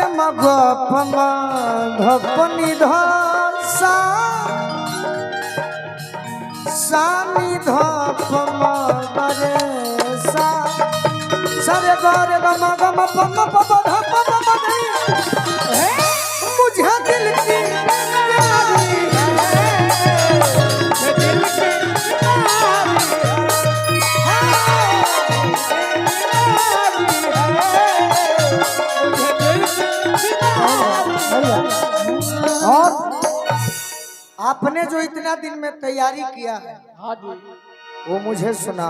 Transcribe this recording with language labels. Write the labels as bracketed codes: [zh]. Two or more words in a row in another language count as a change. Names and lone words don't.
[hi] ग प म ध प नि ध सा सा नि ध प म ग रे सा सा रे ग रे ग म ग म प म प प ध प म ग रे मुझे दिल की प्यारी और आपने जो इतना दिन में तैयारी किया है वो मुझे सुनाओ।